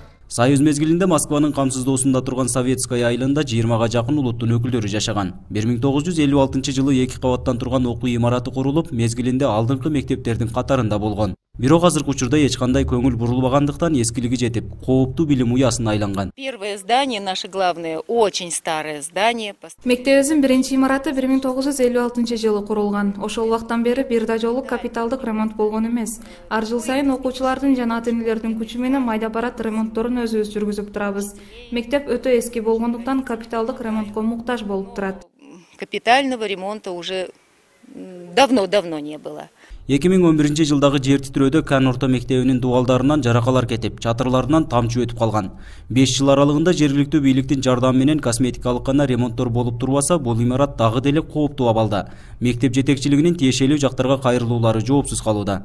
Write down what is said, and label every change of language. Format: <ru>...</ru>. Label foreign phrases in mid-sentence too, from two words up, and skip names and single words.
<ky>Союз мезгилинде Москванын камсыздоосунда турган Советская айылында 20га жакын улуттун өкүлдөрү жашаган. 1956 жылы 2 кабаттан турган окуу имараты курулуп, мезгилинде алдыңкы мектептердин катарында болгон. Бирок азыркы учурда эч кандай көңүл бурулбагандыктан эскилиги жетип, кооптуу билим уясына айланган.</ky> <ru>Первое здание, наше главное, очень старое здание.</ru> <ky>Мектебибиздин биринчи имараты 1956 жылы курулган. Ошол убактан бери бир да жолу капиталдык ремонт болгон эмес. Ар жыл сайын окуучулардын жана ата-энелердин күчү менен майда барат ремонтторун өзүбүз жүргүзүп турабыз. Мектеп өтө эски болгондуктан капиталдык ремонтко муктаж болуп турат.</ky> <ru>Капитального ремонта уже давно не было.</ru> <ky>2011 жылдагы жер титирөөдө Кан орто мектебинин дубалдарынан жаракалар кетип, чатырларынан тамчы өтүп калган. 5 жыл аралыгында жергиликтүү бийликтин жардамы менен косметикалык гана ремонттор болуп турбаса, бул имарат дагы деле кооптуу абалда. Мектеп жетекчилигинин тиешелүү жактарга кайрылуулары жоопсуз калууда.</ky>